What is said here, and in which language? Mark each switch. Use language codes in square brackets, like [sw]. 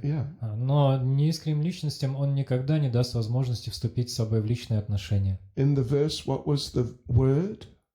[ru] Yeah. Но неискренним личностям он никогда не даст возможности вступить с собой в личные отношения. [en] In the verse, what was the word?